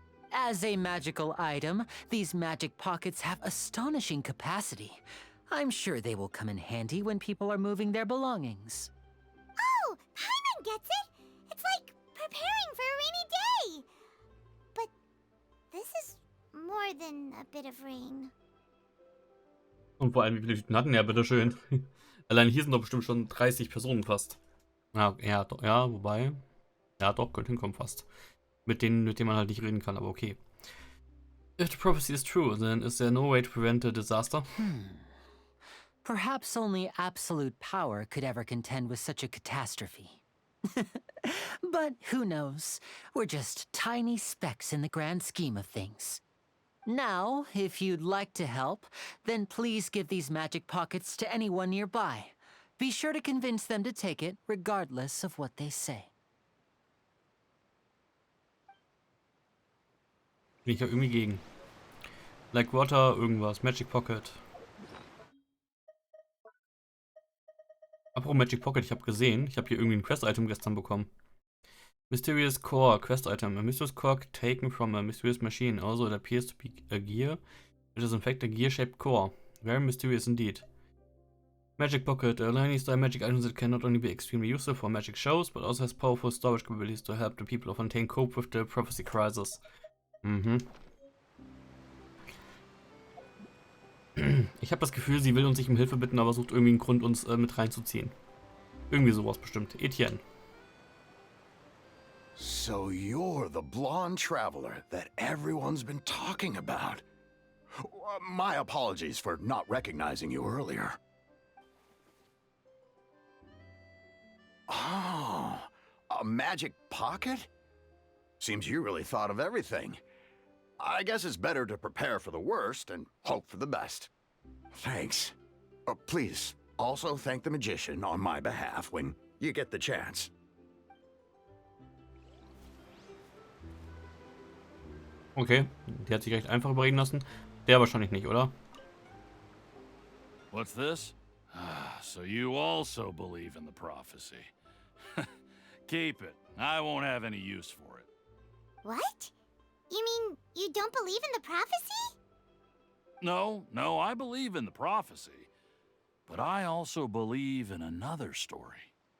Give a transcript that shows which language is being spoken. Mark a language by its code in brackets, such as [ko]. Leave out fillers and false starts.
[en] As a magical item, these magic pockets have astonishing capacity. I'm sure they will come in handy when people are moving their belongings. Oh, Paimon gets it! It's like preparing for a rainy day! But this is more than a bit of rain. [de] Und vor allem, wie viele Tüten hatten ja, bitteschön. Allein hier sind doch bestimmt schon 30 Personen fast. Ja, wobei. Ja, doch, könnte hinkommen fast. Mit denen man halt nicht reden kann, aber okay. [en] If the prophecy is true, then is there no way to prevent a disaster? Perhaps only absolute power could ever contend with such a catastrophe. But who knows? We're just tiny specks in the grand scheme of things. Now, if you'd like to help, then please give these magic pockets to anyone nearby. Be sure to convince them to take it, regardless of what they say. [de] Bin ich ja irgendwie gegen. [en] Like Water, [de] irgendwas. Magic Pocket. Apropos Magic Pocket, ich habe gesehen, ich habe hier irgendwie ein Quest-Item gestern bekommen. [en] Mysterious Core, Quest-Item. A mysterious core taken from a mysterious machine. Also, it appears to be a gear. It is in fact a gear-shaped core. Very mysterious indeed. Magic Pocket, a tiny style magic item that can not only be extremely useful for magic shows, but also has powerful storage capabilities to help the people of Fontaine cope with the prophecy crisis. [de] Ich habe das Gefühl, sie will uns nicht um Hilfe bitten, aber sucht irgendwie einen Grund, uns mit reinzuziehen. Irgendwie sowas bestimmt. [en] Etienne. So you're the blonde traveler that everyone's been talking about. My apologies for not recognizing you earlier. Oh, a magic pocket? Seems you really thought of everything. I guess it's better to prepare for the worst and hope for the best. Thanks. Please, also thank the magician on my behalf when you get the chance. [de] Okay, die hat sich recht einfach überreden lassen. Der wahrscheinlich nicht, oder? [en] What's this? So you also believe in the prophecy. Keep it. I won't have any use for it. What? You mean you don't believe in the prophecy? No, I believe in the prophecy. But I also believe in another story.